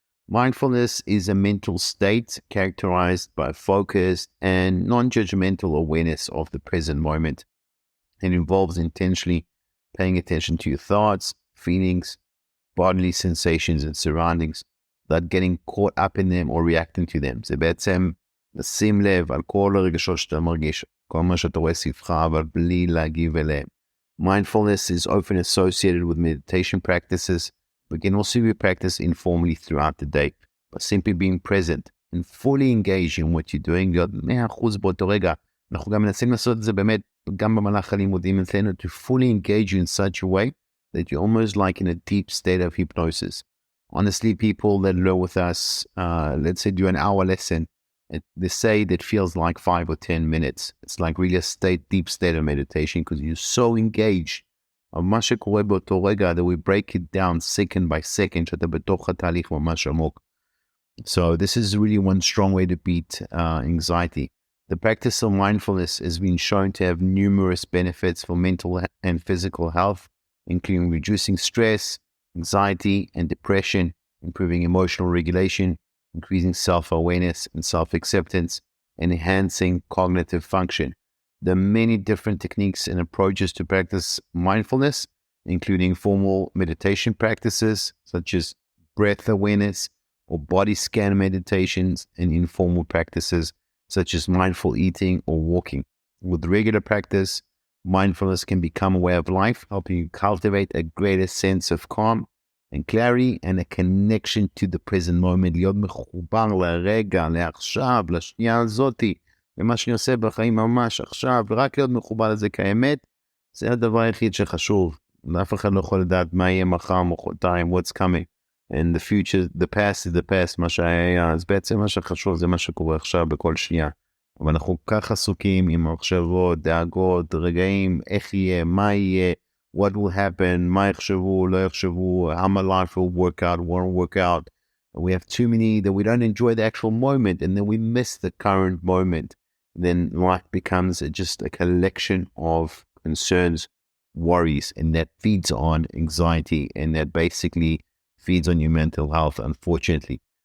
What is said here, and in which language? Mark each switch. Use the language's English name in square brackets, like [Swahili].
[English] Mindfulness is a mental state characterized by focused and non-judgmental awareness of the present moment. It involves intentionally paying attention to your thoughts, feelings, bodily sensations and surroundings, without getting caught up in them or reacting to them. [Hebrew] זה בעצם לשים לב על כל הרגשות שאתה מרגיש, כל מה שאתה רואה סביבך, אבל בלי להגיב אליהם. [English] Mindfulness is often associated with meditation practices, but can also be practiced informally throughout the day, by simply being present and fully engaged in what you're doing, [Hebrew] להיות 100% באותו רגע. אנחנו גם מנסים לעשות את זה באמת, גם במהלך הלימודים אצלנו, [English] to fully engage you in such a way that you're almost like in a deep state of hypnosis. Honestly, people that learn with us, let's say do an hour lesson, they say that feels like 5 or 10 minutes. It's like really a deep state of meditation because you're so engaged. [Hebrew] מה שקורה באותו רגע, [English] that we break it down second by second, [Hebrew] שאתה בתוך התהליך ממש עמוק. [English] So this is really one strong way to beat anxiety. The practice of mindfulness has been shown to have numerous benefits for mental and physical health, including reducing stress, anxiety, and depression, improving emotional regulation, increasing self-awareness and self-acceptance, and enhancing cognitive function. There are many different techniques and approaches to practice mindfulness, including formal meditation practices such as breath awareness or body scan meditations, and informal practices such as mindful eating or walking. With regular practice, mindfulness can become a way of life, helping you cultivate a greater sense of calm and clarity and a connection to the present moment. [Hebrew] להיות מחובר לרגע, לעכשיו, לשנייה הזאתי, ומה שאני עושה בחיים ממש עכשיו, ורק להיות מחובר לזה כאמת, זה הדבר היחיד שחשוב. אף אחד לא יכול לדעת מה יהיה מחר, מחרתיים, [English] what's coming. And the future, the past [Hebrew] is the past, מה שהיה, אז בעצם מה שחשוב זה מה שקורה עכשיו בכל שנייה. אבל אנחנו כך עסוקים עם מחשבות, דאגות, רגעים, איך יהיה, מה יהיה, [English] what will happen, [Hebrew] מה יחשבו, לא יחשבו, [English] how my life will work out, [Hebrew] won't work out. [English] We have too many that we don't enjoy the actual moment, and then we miss the current moment. Then life becomes just a collection of concerns, worries, and that feeds on anxiety, and that basically feeds on your mental health, unfortunately.